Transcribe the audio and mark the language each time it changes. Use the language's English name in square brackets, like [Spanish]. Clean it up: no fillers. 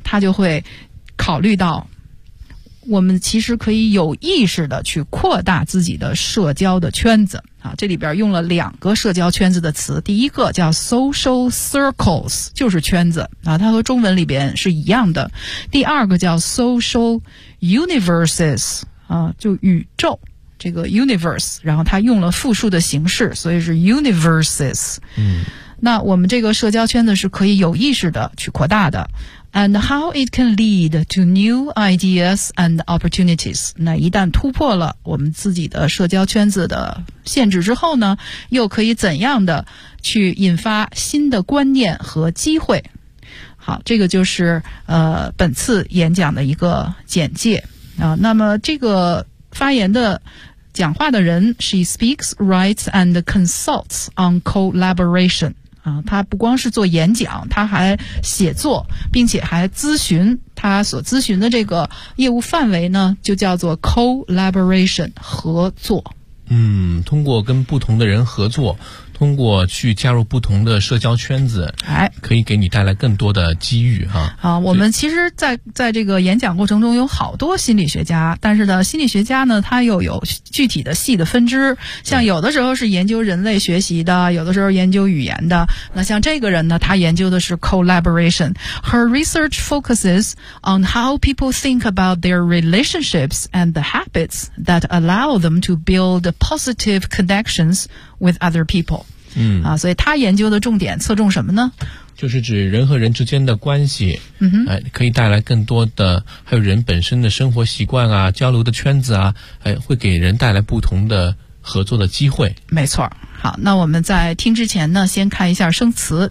[Chinese] 他就会考虑到我们其实可以有意识的去扩大自己的社交的圈子啊，这里边用了两个社交圈子的词，第一个叫 social circles， 就是圈子啊，它和中文里边是一样的。第二个叫 social universes， 啊，就宇宙，这个 universe， 然后它用了复数的形式，所以是 universes。那我们这个社交圈子是可以有意识的去扩大的。 [English] And how it can lead to new ideas and opportunities. [Chinese] 那一旦突破了我们自己的社交圈子的限制之后呢，又可以怎样的去引发新的观念和机会。好，这个就是本次演讲的一个简介。那么这个发言的讲话的人， [English] She speaks, writes and consults on collaboration。 [Chinese] 他不光是做演讲，他还写作，并且还咨询。他所咨询的这个业务范围呢，就叫做 collaboration， 合作。通过跟不同的人合作，通过去加入不同的社交圈子，哎，可以给你带来更多的机遇哈。啊，我们其实在这个演讲过程中有好多心理学家，但是呢，心理学家呢，他又有具体的细的分支，像有的时候是研究人类学习的，有的时候研究语言的。那像这个人呢，他研究的是 collaboration. [English] Her research focuses on how people think about their relationships and the habits that allow them to build positive connections with other people. 嗯， [Chinese] 啊，所以他研究的重点侧重什么呢？就是指人和人之间的关系，嗯哼，可以带来更多的，还有人本身的生活习惯啊，交流的圈子啊，会给人带来不同的合作的机会。没错。好，那我们在听之前呢，先看一下生词。